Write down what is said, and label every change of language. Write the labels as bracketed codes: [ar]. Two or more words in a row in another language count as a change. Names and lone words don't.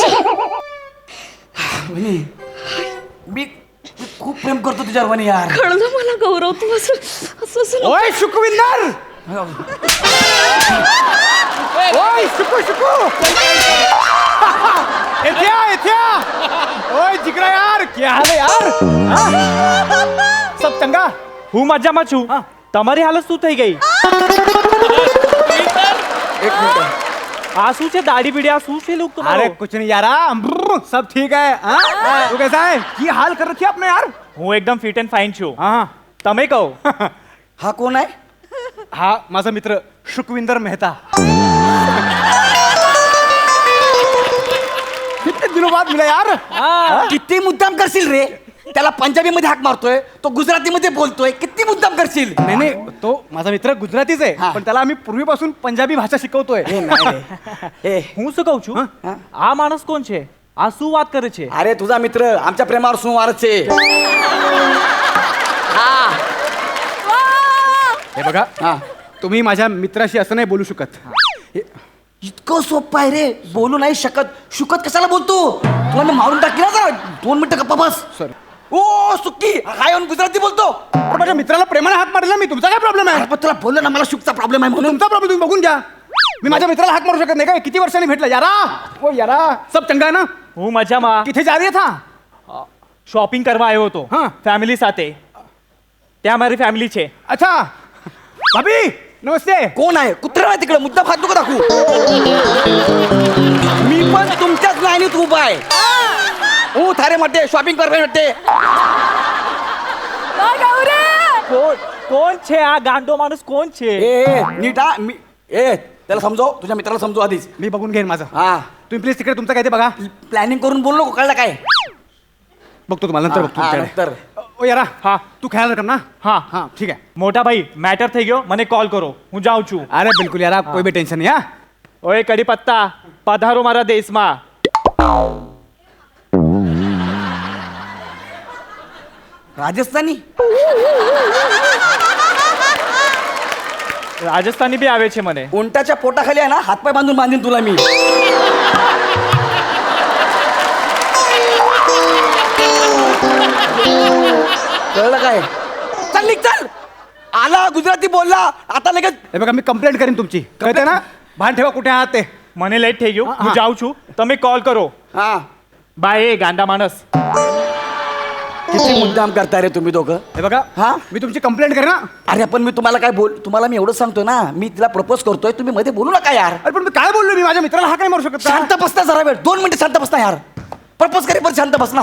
[mr] वनी मी खूप प्रेम करतो तुझ्यावर वनी यार. कळलं मला गौरव, तू असं [hi] ओय शुकविंदर, ओय शुकू इथे ओय जिगरा यार, क्या हाल है यार? [pa] हाँ? सब चंगा? [gu] હું મજામાં છું. તમારી હાલત શું થઈ ગઈ? [hi] एक मिनिट. [gu] આ શું છે? દાઢી બીડી આ શું છે? [hi] लोग अरे कुछ नहीं यारा, सब ठीक है. हाँ? तू कैसा है? [pa] की हाल [hi] कर रखी है आपने यार? [gu] હું એકદમ [en] fit and fine [gu] છું. [hi] हाँ [gu] તમે કહો. [mr] हा कोण आहे? हा माझा मित्र शुकविंदर मेहता. कितने दिनों बाद मिला यार. किती मुद्दाम करशील रे? त्याला पंजाबी मध्ये हाक मारतोय, तो गुजराती मध्ये बोलतोय. किती मुद्दाम करशील? नाही तो माझा मित्र गुजरातीच आहे, हा. पण त्याला आम्ही पूर्वीपासून पंजाबी भाषा शिकवतोय. ए, नाही रे. ए, [gu] હું શું કહું છું? હા? આ માણસ કોણ છે? આ શું વાત કરે છે? [mr] अरे तुझा मित्र आमच्या प्रेमावर सुवारचे. हा हे बघा, हा तुम्ही माझ्या मित्राशी असं नाही बोलू शकत. इतकं सोपं आहे रे, बोलू नाही शकत. शुकत कशाला बोलतो? तुला मी मारून टाकी ना जरा. 2 मिनिटं गप्पा बस. सॉरी. ओ सुक्की काय येऊन गुजराती बोलतो? पण माझ्या मित्राला प्रेमाने हाक मारला मी. तुमचा काय प्रॉब्लेम आहे? अरे पण तुला बोललो ना मला शुकचा प्रॉब्लेम आहे म्हणून. तुमचा प्रॉब्लेम तुम्ही बघून घ्या. मी माझ्या मित्राला हाक मारू शकत नाही काय? किती वर्षांनी भेटला यारा. [hi] ओ यारा, सब चंगा है ना? [gu] હું મજામાં [pa] किथे जा रही था? [gu] શોપિંગ કરવા આવ્યો હતો હા. ફેમિલી સાથે. ત્યાં મારી ફેમિલી છે. [hi] अच्छा भाभी नमस्ते. [mr] कोण आहे? कुत्रा आहे तिकडे. मुद्दा खात नको दाखवू. मी पण तुमच्याच लाईनीत उभा आहे. हो थारे म्हटते शॉपिंग कर म्हटते. [gu] કોણ કોણ છે આ ગાંડો માણસ? કોણ છે? [mr] ए नीट हा मी त्याला समजव, तुझ्या मित्राला समजव आधीच. मी बघून घेईन माझं. हा तुम्ही प्लीज तिकडे तुमचं काय ते बघा. प्लॅनिंग करून बोलू नको, कळलं काय? बघतो तुम्हाला नंतर बघतो हा, तुमच्याकडे. नंतर. ओ यारा, हा. [hi] तू ख्याल रखना ना. [gu] હા [hi] हाँ ठीक है. [gu] મોટા ભાઈ મેટર થઈ ગયો, મને કોલ કરો. હું જાઉં છું. [hi] अरे बिल्कुल यार, आप कोई भी टेंशन नहीं. हाँ [gu] ઓય કડી પત્તા, પધારો મારા દેશમાં. राजस्थानी રાજસ્થાની બી આવે છે મને. [mr] उंटाच्या पोटाखाली आहे ना, हातपाय बांधून बांधीन तुला मी. कळलं काय? चल निघ चल. आला गुजराती बोलला आता लगेच. हे बघा, मी कंप्लेंट करीन तुमची. कळते ना? भान ठेवा कुठे आहात ते. [gu] મને લેટ થઈ ગયું, હા, હું હા. જાઉં છું. તમે કોલ કરો. [mr] हा [gu] બાય એ ગાંડા માણસ. [mr] किती मुद्दाम करता रे तुम्ही दोघं. हे बघा, हा? मी तुमची कंप्लेंट करेन ना. अरे पण मी तुम्हाला काय तुम्हाला मी एवढं सांगतोय ना, मी तिला प्रपोज करतोय, तुम्ही मध्ये बोलू नका यार. अरे पण मी काय बोललो? मी माझ्या मित्राला हा काय मारू शकत का? शांत बसता जरा वेळ. 2 मिनिटं शांत बसता यार. प्रपोज करे पण शांत बस ना.